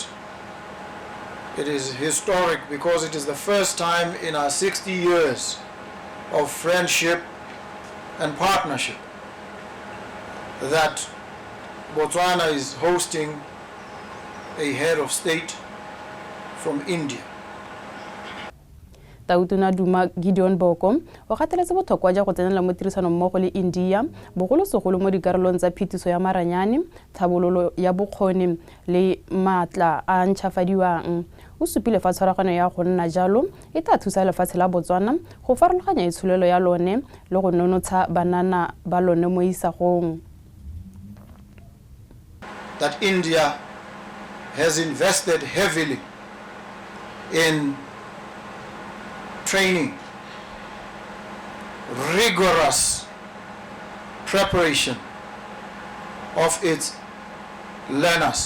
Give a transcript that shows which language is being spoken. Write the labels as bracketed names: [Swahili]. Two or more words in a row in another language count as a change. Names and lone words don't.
[English] It is historic because it is the first time in our 60 years of friendship and partnership that Botswana is hosting a head of state from India. [Tswana] Tautuna Duma Boko o gateletse botlhokwa jwa go tsenela mo tirisano mmogo le India bogolosegolo mo dikarolong tsa phetiso ya maranyane, tlhabololo ya bokgoni le maatla a ntšhafadiwang. O supile fa tshwaragano ya go nna jalo e tla thusa lefatshe la Botswana go farologanya itsholelo ya lone le go nonotsha banana ba lone mo isagong. [English] That India has invested heavily in training, rigorous preparation of its learners.